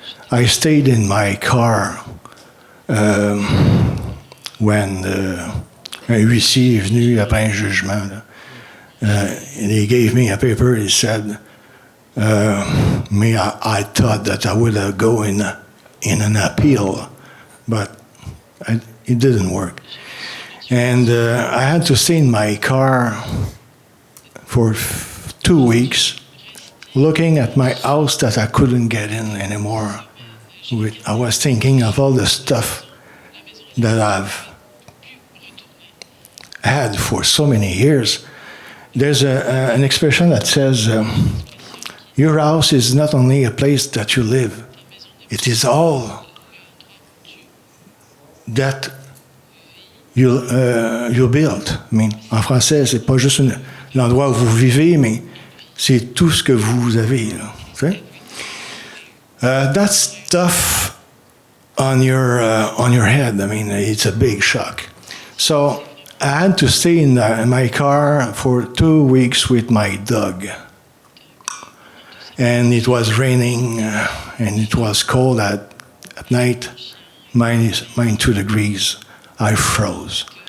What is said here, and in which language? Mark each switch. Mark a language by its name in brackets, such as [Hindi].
[English] I stayed in my car when [French] un huissier est venu après un jugement. [English] Là. And he gave me a paper. He said, I thought that I would go in an appeal, but it didn't work. And I had to stay in my car for 2 weeks, looking at my house that I couldn't get in anymore. I was thinking of all the stuff that I've had for so many years. There's an expression that says, your house is not only a place that you live, it is all that you built. I mean, [French] en français, c'est pas juste l'endroit où vous vivez, mais c'est tout ce que vous avez. Là, okay? [English] That's tough on your head. I mean, it's a big shock. So I had to stay in my car for 2 weeks with my dog. And it was raining, and it was cold at night, minus 2 degrees. I froze.